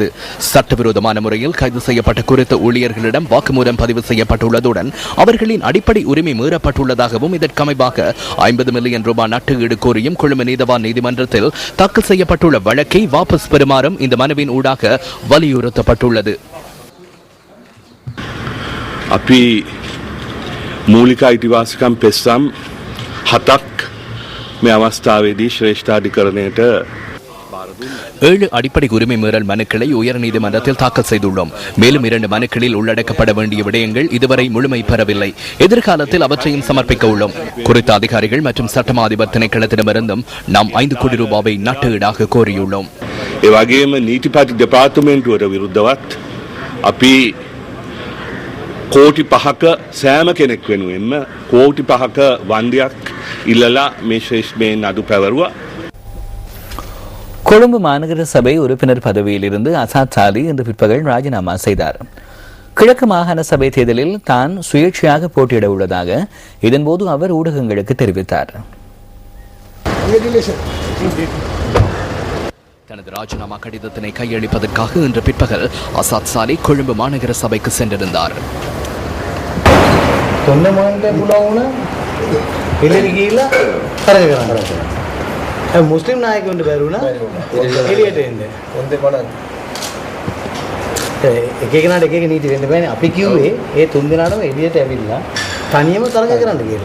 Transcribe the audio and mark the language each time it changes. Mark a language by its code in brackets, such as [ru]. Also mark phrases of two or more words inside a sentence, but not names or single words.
[ta] சட்டவிரோதமான முறையில் கைது செய்யப்பட்ட குறித்த ஊழியர்களிடம் வாக்குமூலம் பதிவு செய்யப்பட்டுள்ளதுடன் அவர்களின் அடிப்படை உரிமை மீறப்பட்டுள்ளதாகவும் இதற்கமைவாக 50 மில்லியன் ரூபாய் நட்டுஈடு கோரியும் கொழும்பு நீதவான் நீதிமன்றத்தில் தாக்கல் செய்யப்பட்டுள்ள வழக்கை வாபஸ் பெறுமாறும் இந்த மனுவின் ஊடாக வலியுறுத்தப்பட்டுள்ளது. [si] අපි මූලික අයිතිවාසිකම් පෙස්සම් 7ක් මේ අවස්ථාවේදී ශ්‍රේෂ්ඨාධිකරණයට [ta] 7 அடிப்படை உரிமை மீறல் மனுக்களை உயர்நீதிமன்றத்தில் தாக்கல் செய்துள்ளோம். மேலும் 2 மனுக்களில் உள்ளடக்கப்பட வேண்டிய விடயங்கள் இதுவரை முழுமை பெறவில்லை. எதிர்காலத்தில் அவற்றையும் சமர்ப்பிக்க உள்ளோம். குறித்த அதிகாரிகள் மற்றும் சட்டமா அதிபர் திணைக்களத்திடமிருந்தும் நாம் 5 கோடி ரூபாவை நட்டுஈடாக கோரியுள்ளோம். [si] ඒ වගේම නීතිපති දෙපාර්තමේන්තුවට විරුද්ධවත් අපි කෝටි 5ක සෑම කෙනෙක් වෙනුවෙන්ම කෝටි 5ක වන්දියක් ඉල්ලලා මේ ශ්‍රේෂ්ඨ නඩු පැවරුවා. [ta] கொழும்பு மாநகர சபை உறுப்பினர் பதவியில் இருந்து அசாத் சாலி இன்று பிற்பகல் ராஜினாமா செய்தார். கிழக்கு மாகாண சபை தேர்தலில் தான் சுயேட்சையாக போட்டியிட உள்ளதாக இதன்போது அவர் ஊடகங்களுக்கு தெரிவித்தார். தனது ராஜினாமா கடிதத்தினை கையளிப்பதற்காக இன்று பிற்பகல் அசாத் சாலி கொழும்பு மாநகர சபைக்கு சென்றிருந்தார். [si] මුස්ලිම් නායකවන්ට බැරුණා එළියට එන්න. එක එකනට එක එක නීති වෙන්න බෑනේ. අපි කිව්වේ ඒ තුන් දෙනාටම එළියට ඇවිල්ලා තනියම තරඟ කරන්න කියලා.